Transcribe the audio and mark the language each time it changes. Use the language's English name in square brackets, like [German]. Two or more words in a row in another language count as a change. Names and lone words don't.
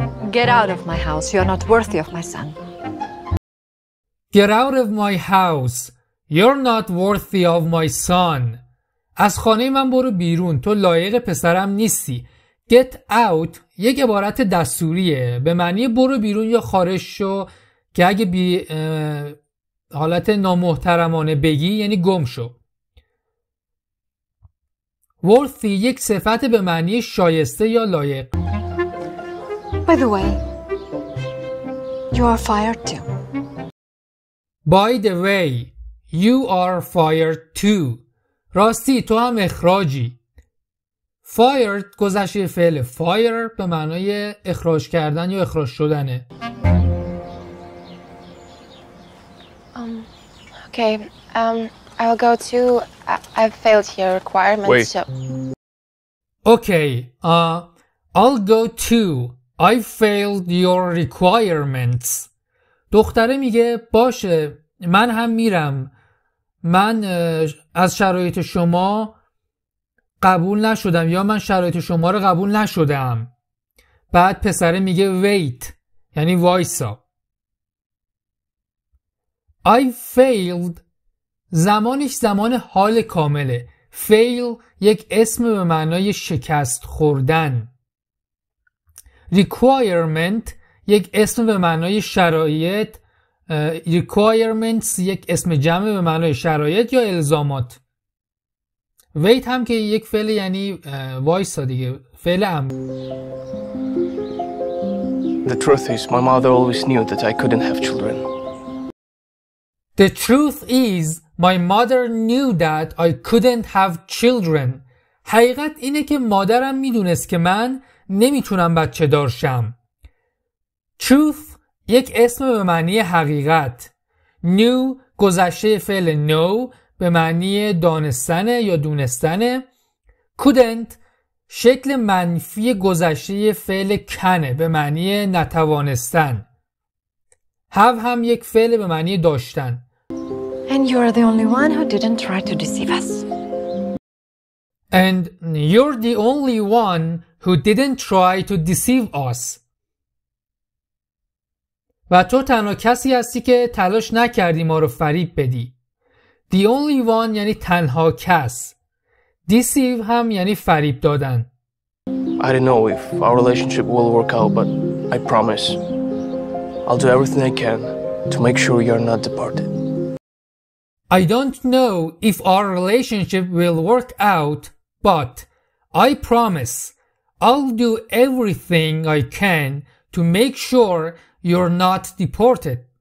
[English] Get out of my house. You're not worthy of my son. Get out of my house. You're not worthy of my son. [Persian] از خانه من برو بیرون. تو لایق پسرم نیستی. [English] Get out [Persian] یک عبارت دستوریه به معنی برو بیرون یا خارج شو که اگه بی حالت نامحترمانه بگی یعنی گم شو. worthy یک صفت به معنی شایسته یا لایق. [English] By the way, you are fired too. By the way, you are fired too. [Persian] راستی تو هم اخراجی. Fired گذشته فعل fire به معنای اخراج کردن یا اخراج شدنه. [English] Okay, I'll go too. I've failed your requirements. Wait. So... Okay, I'll go too. I failed your requirements. [Persian] دختره میگه باشه من هم میرم. من از شرایط شما قبول نشدم یا من شرایط شما رو قبول نشدم. بعد پسره میگه wait یعنی وایسا. [English] I failed [Persian] زمانش زمان حال کامله. fail یک اسم به معنای شکست خوردن. requirement یک اسم به معنای شرایط. requirements یک اسم جمع به معنای شرایط یا الزامات. wait هم که یک فعل یعنی وایسا دیگه فعل امر. [English] The truth is, my mother always knew that I couldn't have children. The truth is, my mother knew that I couldn't have children. [Persian] حقیقت اینه که مادرم میدونست که من نمیتونم بچه دار شم. Truth یک اسم به معنی حقیقت. Knew گذشته فعل know به معنی دانستن یا دونستن. Couldn't شکل منفی گذشته فعل کنه به معنی نتوانستن. Have هم یک فعل به معنی داشتن. [English] And you are the only one who didn't try to deceive us. And you're the only one who didn't try to deceive us. [Persian] و تو تنها کسی هستی که تلاش نکردی ما رو فریب بدی. [English] The only one [Persian] یعنی تنها کس. Deceive هم یعنی فریب دادن. [English] I don't know if our relationship will work out, but I promise I'll do everything I can to make sure you're not departed. I don't know if our relationship will work out, but I promise I'll do everything I can to make sure you're not deported.